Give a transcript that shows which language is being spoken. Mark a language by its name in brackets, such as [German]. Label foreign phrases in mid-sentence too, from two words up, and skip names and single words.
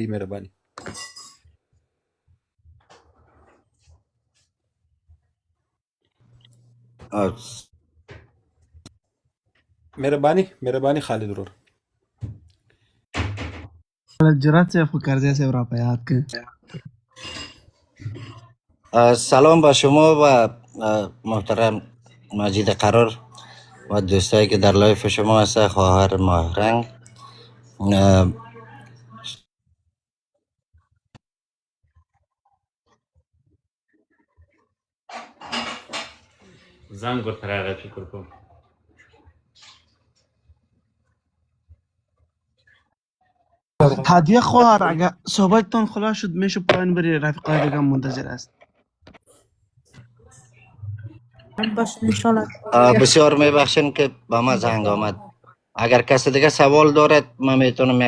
[Pashto] مهرباني. مهرباني خالد ورور. جرأت صاحب خو کرزی صاحب را په یاد که. [Persian] سلام با شما و محترم مجید قرار و دوستایی که در لایف شما هست، خواهر ماهرنگ. [Pashto] زنگ ورته راغی فکر کوم. [Persian] هدیه خواهر، اگر صحبتتان خلاص شد میشه پایین بری، رفیقای دیگه منتظر است. باشه انشالله. بسیار میبخشین که با ما زنگ آمد. اگر کسی دیگه سوال دارد من میتونم